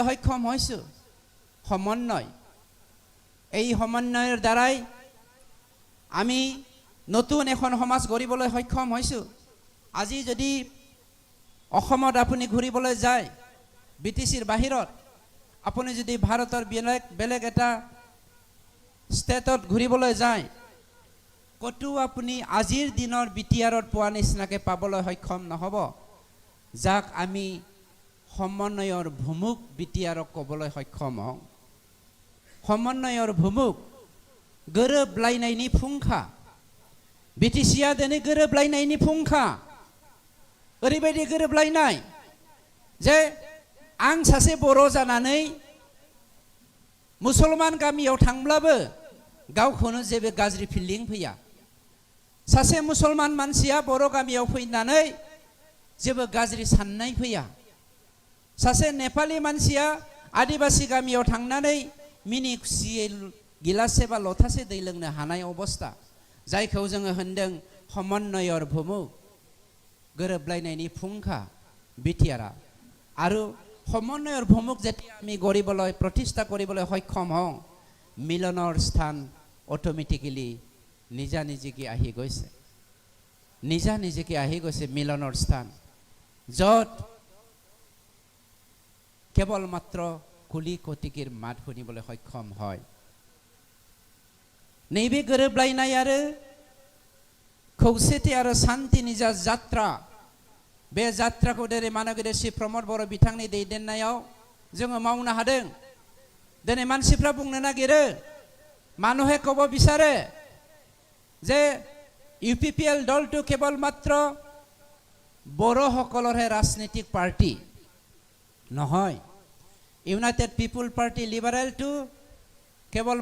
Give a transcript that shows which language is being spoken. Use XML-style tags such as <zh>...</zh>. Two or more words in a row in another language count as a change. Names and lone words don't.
<as>সক্ষম হৈছো সমন্বয় এই সমন্বয়ৰ দ্বাৰাই আমি নতুন এখন সমাজ গঢ়িবলৈ সক্ষম হৈছো আজি যদি অসমত আপুনি ঘূৰিবলৈ যায় BTCৰ বাহিৰত আপুনি যদি ভাৰতৰ বেলেগ এটা ষ্টেটত ঘূৰিবলৈ যায় কতো আপুনি আজিৰ দিনৰ BTRত পোৱা নিচিনাকৈ পাবলৈ সক্ষম নহ'ব যাক আমি সমন্বয়ৰ ভূমুক BTRক ক'বলৈ সক্ষম হওঁ সমন্বয়ৰ ভূমুক</as> <brx>गोरोबलायनायनि फुंखा BTCआ दिनै गोरोबलायनायनि फुंखा ओरैबायदि गोरोबलायनाय जे आं सासे बर' जानानै मुसलमान गामियाव थांब्लाबो गावखौनो जेबो गाज्रि फिलिं फैया सासे मुसलमान मानसिया बर' गामियाव फैनानै जेबो गाज्रि साननाय फैया सासे नेपाली मानसिया आदिबासी गामियाव थांनानै मिनि खुसियै गिलासे बा लथासे दै लोंनो हानाय अबस्था जायखौ जोङो होनदों</brx> <as>সমন্বয়ৰ ভূমুক</as> <brx>गोरोबलायनायनि फुंखा BTRआ</brx> <as>আৰু সমন্বয়ৰ ভূমুক যেতিয়া আমি গঢ়িবলৈ প্ৰতিষ্ঠা কৰিবলৈ সক্ষম হওঁ মিলনৰ স্থান অটোমেটিক্যালি নিজা নিজিকে আহি গৈছে মিলনৰ স্থান য'ত কেৱল মাত্ৰ কুলি কটিকিৰ মাত শুনিবলৈ সক্ষম হয়</as> <brx>नैबे गोरोबलायनाय आरो खौसेथि आरो शान्तिनि जा जात्रा बे जात्राखौ दिनै मानगोदेर श्री प्रमद बर' बिथांनि दैदेननायाव जोङो मावनो हादों दिनै मानसिफ्रा बुंनो नागिरो</brx> <as>মানুহে ক'ব বিচাৰে যে UPPL দলটো কেৱল মাত্ৰ বড়োসকলৰহে ৰাজনৈতিক পাৰ্টি নহয় ইউনাইটেড পিপল পাৰ্টি লিবাৰেলটো কেৱল</as>